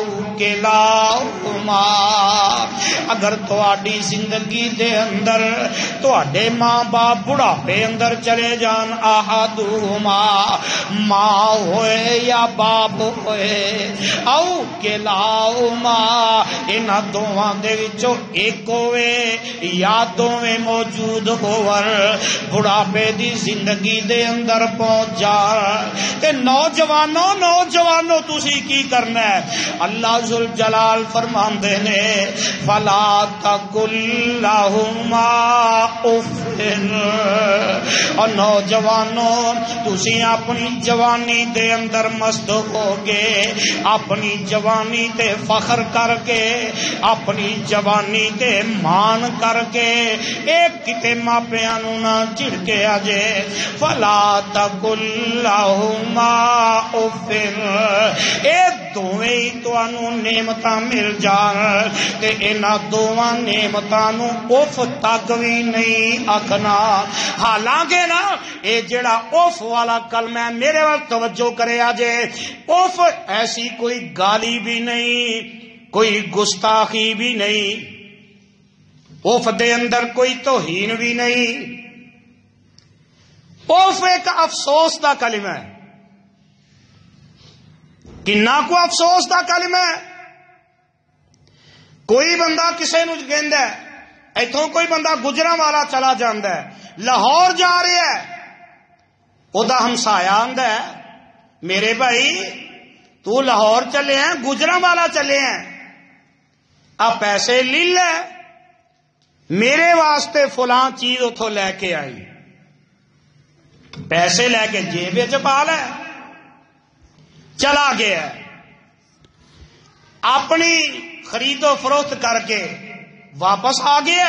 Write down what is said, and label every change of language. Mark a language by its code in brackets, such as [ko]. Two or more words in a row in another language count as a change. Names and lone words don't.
[pa] کلاہما، اگر تواڈی زندگی دے اندر تواڈے ماں باپ بڑھاپے اندر چلے جان، احدہما ماں ہوئے یا باپ ہوئے، او کلاہما انہاں دوواں دے وچوں ایک ہوئے یا دوویں موجود ہون، بڑھاپے دی زندگی دے اندر پہنچ جا. تے نوجوانوں تسی کی کرنا ہے؟ اللہ ذل جلال فرماندے نے [ar] فلا تقل لہما اف، [pa] اور نوجوانوں تسی اپنی جوانی دے اندر مست ہو کے اپنی جوانی تے فخر کر کے اپنی جوانی تے مان کر کے ایک کتے ماپیاں نو نہ جھڑکے آجے. [ar] فلا تقل لہما اف، [pa] اے دوویں ہی تانوں نعمتاں مل جان تے انہاں دوواں نعمتاں نو اف تک وی نہیں آکھنا. حالانکہ نا اے جڑا اف والا کلمہ ہے میرے وال توجہ کرے آجے، اف ایسی کوئی گالی بھی نہیں، کوئی گستاخی بھی نہیں، اف دے اندر کوئی توہین بھی نہیں. اف ایک افسوس دا کلمہ ہے. کنا کو افسوس دا کلمہ ہے. کوئی بندہ کسے نو کہندا ہے، ایتھوں کوئی بندہ گجراں والا چلا جاندا ہے، لاہور جا رہا ہے، او دا ہمسایا آندا ہے میرے بھائی تو لاہور چلے ہیں، گجراں والا چلے ہیں، آ پیسے لے لے، میرے واسطے فلاں چیز اتھوں لے کے آئی. پیسے لے کے جیب وچ پا لے، چلا گیا، اپنی خرید و فروخت کر کے واپس آ گیا.